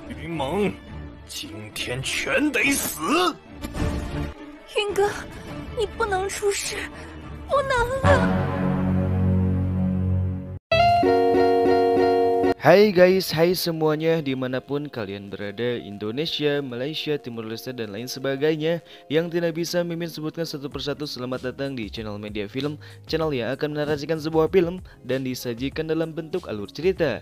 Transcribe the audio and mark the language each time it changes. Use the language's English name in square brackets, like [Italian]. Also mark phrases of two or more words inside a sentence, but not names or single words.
[Chinese] 盟今天全得死！云哥，你不能出事，不能啊！ [Indonesian] Hai guys, hai semuanya dimanapun kalian berada, Indonesia, Malaysia, Timur Leste, dan lain sebagainya yang tidak bisa Mimin sebutkan satu persatu. Selamat datang di channel Media Film, channel yang akan menarasikan sebuah film dan disajikan dalam bentuk alur cerita.